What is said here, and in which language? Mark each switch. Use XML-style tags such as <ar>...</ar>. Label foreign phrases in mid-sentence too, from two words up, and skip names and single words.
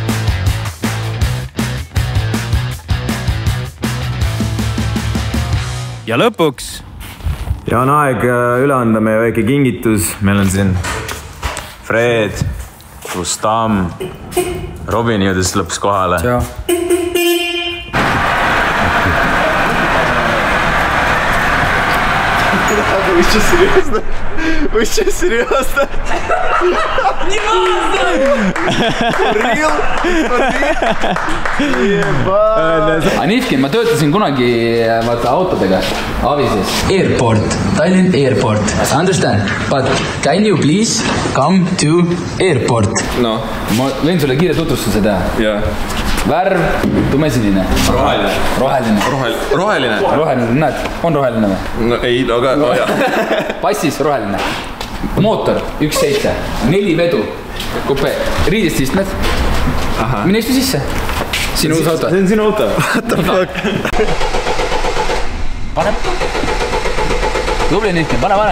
<et>Ja lõpuks. Ja on aeg üle anda meie väike kingitus. Meil on siin Fred, Rustam, Robin jõudis lõpuks kohale. Tšau.</et> <ru>Вы что, серьезно? Не можно!</ru> <et>Anifkin, ma töötasin kunagi autodega Avises.</et> <en>Airport, Tallinn Airport. Understand? But can you please come to airport? No.</en> <et>Ma võin sulle kiire tutvustuse teha. Jah. Värv, tumesinine. Roheline. Roheline, näed, on roheline või? No ei, aga jah. Passis roheline. Mootor 1.7, 4 vedu, kupe, riidest istmed. Mine istu sisse. Sinu uus auto. See on sinu auto.</et> <en>What the fuck?</en> <et>Pane. Tubli nüüd, pane.</et>